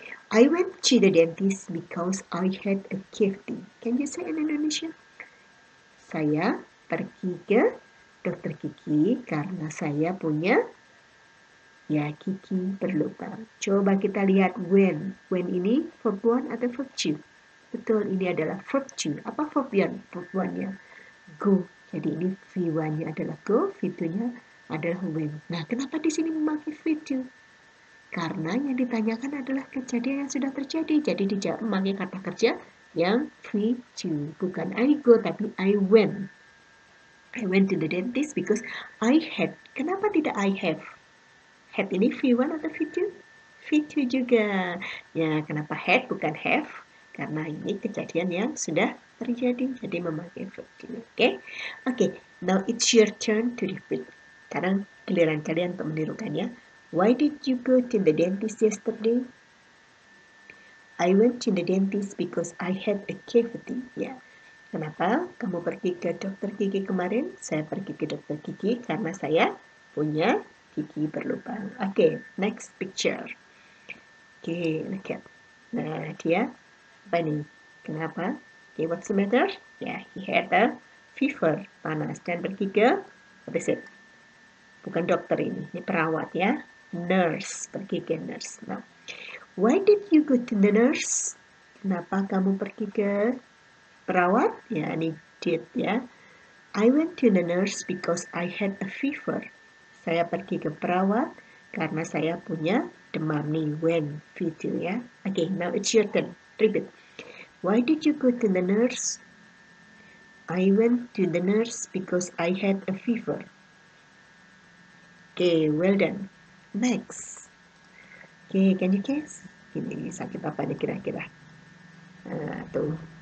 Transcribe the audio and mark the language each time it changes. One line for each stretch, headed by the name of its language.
English: I went to the dentist because I had a cavity. Can you say in Indonesia?
Indonesian: Saya pergi ke dokter gigi karena saya punya ya gigi berlubang. Coba kita lihat
English: when. When
Indonesian: ini verb 1 atau verb 2? Betul, ini adalah verb 2. Apa verb 1? Verb 1-nya go. Jadi ini V1-nya adalah go, V2-nya adalah when. Nah, kenapa di sini memakai V2? Karena yang ditanyakan adalah kejadian yang sudah terjadi. Jadi dijawab memakai kata kerja yang V2.
English: Bukan I go, tapi I went. I went to the dentist because I had.
Indonesian: Kenapa tidak
English: I have?
Indonesian: Had ini V1 atau V2? V2 juga. Ya, kenapa had bukan have? Karena ini kejadian yang sudah terjadi. Jadi memakai V2. Oke?
English: Oke, now it's your turn to repeat.
Indonesian: Sekarang giliran kalian untuk menirukannya.
English: Why did you go to the dentist yesterday? I went to the dentist because I had a cavity.
Indonesian: Ya. Kenapa kamu pergi ke dokter gigi kemarin? Saya pergi ke dokter gigi karena saya punya gigi berlubang.
English: Oke, next picture. Oke, look at.
Indonesian: Nah, dia apa nih? Kenapa? Oke,
English: what's the matter? Ya, he had a fever, panas.
Indonesian: Dan pergi ke,
English: what is it?
Indonesian: Bukan dokter ini perawat ya. Nurse, pergi ke nurse.
English: Nah, why did you go to the nurse?
Indonesian: Kenapa kamu pergi ke perawat? Ya, ini did ya.
English: I went to the nurse because I had a fever.
Indonesian: Saya pergi ke perawat karena saya punya demam nih.
English: When, video ya. Okay, now it's your turn. Repeat. Why did you go to the nurse? I went to the nurse because I had a fever. Okay, well done. Next. Okay, can you guess?
Indonesian: Ini sakit apa nih kira-kira? Nah, tuh.